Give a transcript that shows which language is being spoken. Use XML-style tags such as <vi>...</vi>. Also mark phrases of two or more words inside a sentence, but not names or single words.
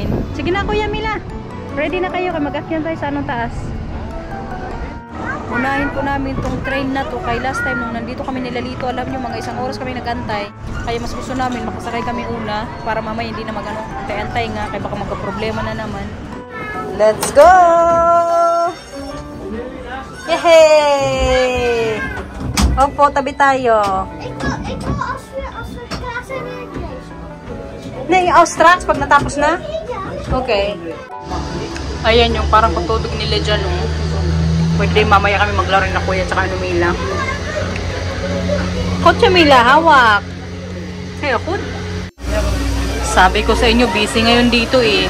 <tl>Sige na Kuya Mila, ready na kayo kaya mag-akyat tayo sa taas. uunahin po namin tong train na to. Kay</tl> <en>last time</en> <tl>nung nandito kami nilalito, alam nyo, mga 1 oras kami nagantay. Kaya mas gusto namin makasakay kami una para mamaya hindi na magano antay nga kaya baka magka-problema na naman.</tl> <en>Let's go! Yehey!</en> <tl>Opo, tabi tayo.</tl> <nl>Als we klaar zijn weer geweest. Nee, straks</nl> <tl>pag natapos na? Okay. Ayan yung parang pagtutog nila dyan, oh. Pwede mamaya kami maglaro na kuya tsaka ano Mila. Kotse Mila, hawak. Hey, ako. Sabi ko sa inyo, busy ngayon dito eh.</tl>